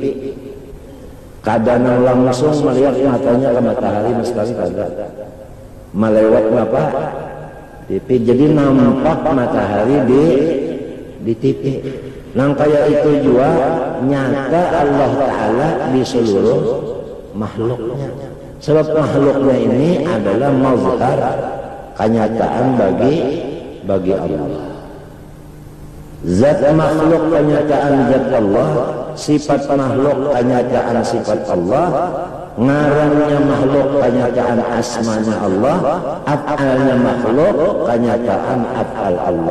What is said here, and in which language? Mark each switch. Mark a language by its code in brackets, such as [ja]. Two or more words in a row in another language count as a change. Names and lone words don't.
[bjn] Kadang langsung melihat matanya ke matahari sekali kada. Melewat apa? TV. Jadi nampak matahari di TV. Nang kayak itu juga nyata Allah Ta'ala di seluruh makhluknya. [id] Sebab makhluknya ini adalah mazhar kenyataan bagi Allah. [bjn] Zat makhluk kenyataan zat Allah, sifat makhluk kenyataan sifat Allah, ngarannya makhluk kenyataan asmanya Allah, af'alnya makhluk kenyataan af'al Allah.